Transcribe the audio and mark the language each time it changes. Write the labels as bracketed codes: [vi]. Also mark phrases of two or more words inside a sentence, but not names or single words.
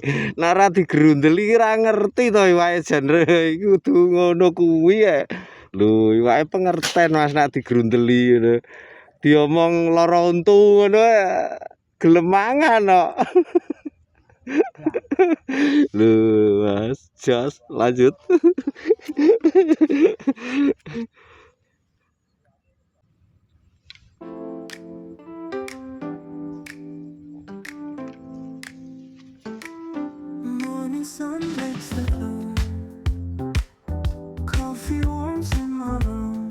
[jv] Nek ora digrundeli ora ngerti to wae jan iki kudu ngono kuwi ya. Lho wae pengerten Mas nek digrundeli ngono. Diomong lara untu ngono gelem mangan kok. Lho Mas, jos lanjut. [en] Morning sun makes the room. Coffee warms in my room.